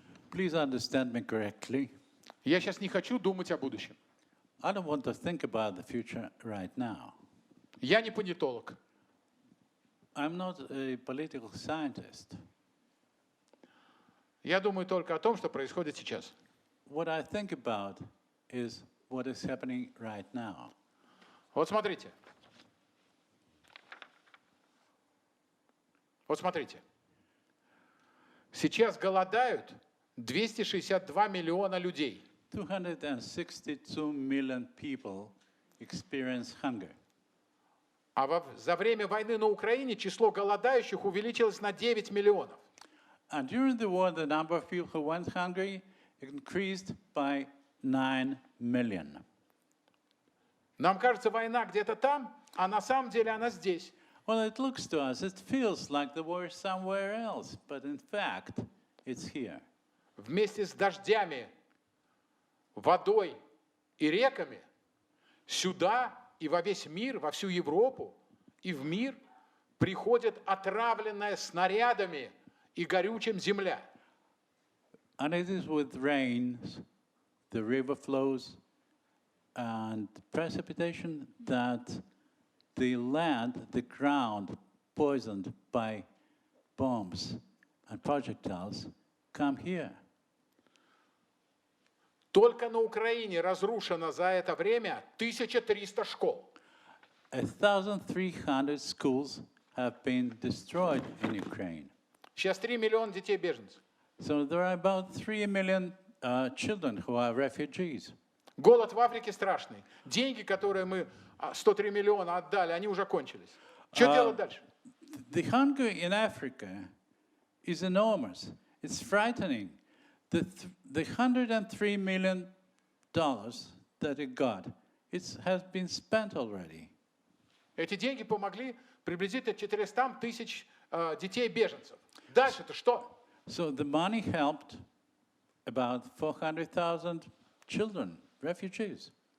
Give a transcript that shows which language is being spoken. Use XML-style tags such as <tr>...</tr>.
<en>Please understand me correctly.</en> <ru>Я сейчас не хочу думать о будущем.</ru> <en>I don't want to think about the future right now.</en> <ru>Я не политолог.</ru> <en>I'm not a political scientist.</en> <ru>Я думаю только о том, что происходит сейчас.</ru> <en>What I think about is what is happening right now.</en> <ru>Вот смотрите. Вот смотрите. Сейчас голодают 262 миллиона людей.</ru> <en>262 million people experience hunger.</en> <ru>А за время войны на Украине число голодающих увеличилось на 9 миллионов.</ru> <en>And during the war, the number of people who went hungry increased by 9 million.</en> <ru>Нам кажется, война где-то там, а на самом деле она здесь.</ru> <en>Well, it looks to us, it feels like the war is somewhere else, but in fact, it's here.</en> <ru>Вместе с дождями, водой и реками сюда и во весь мир, во всю Европу и в мир приходит отравленная снарядами и горючим земля.</ru> <en>And it is with rains, the river flows, and precipitation that the land, the ground, poisoned by bombs and projectiles, come here.</en> <ru>Только на Украине разрушено за это время 1300 школ.</ru> <en>1,300 schools have been destroyed in Ukraine.</en> <ru>Сейчас 3 миллиона детей беженцев.</ru> <en>So there are about 3 million children who are refugees.</en> <ru>Голод в Африке страшный. Деньги, которые мы 103 миллиона отдали, они уже кончились. Что делать дальше?</ru> <en>The hunger in Africa is enormous. It's frightening. The $103 million that it got, it has been spent already.</en> <ru>Эти деньги помогли приблизительно 400 тысяч детей-беженцев. Дальше-то что?</ru> <en>So the money helped about 400,000 children, refugees.</en>